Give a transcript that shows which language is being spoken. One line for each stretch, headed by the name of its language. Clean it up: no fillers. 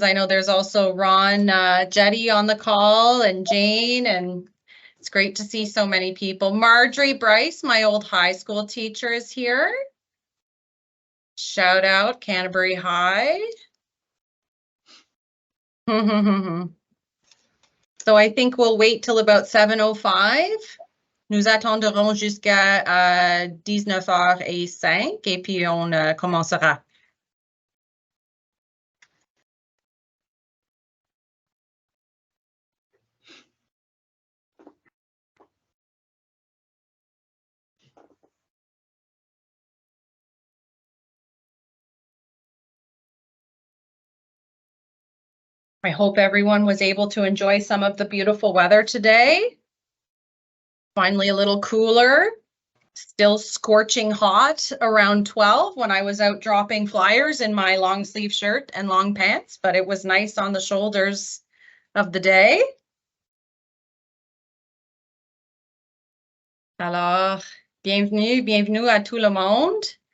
English: I know there's also Ron, Jetty on the call, and Jane, and it's great to see so many people. Marjorie Bryce, my old high school teacher, is here. Shout out Canterbury High. So I think we'll wait till about 7:05.
French: Nous attendrons jusqu'à 19h05 et puis on commencera.
English: I hope everyone was able to enjoy some of the beautiful weather today. Finally, a little cooler, still scorching hot around 12 when I was out dropping flyers in my long sleeve shirt and long pants, but it was nice on the shoulders of the day.
French: Alors, bienvenue à tout le monde.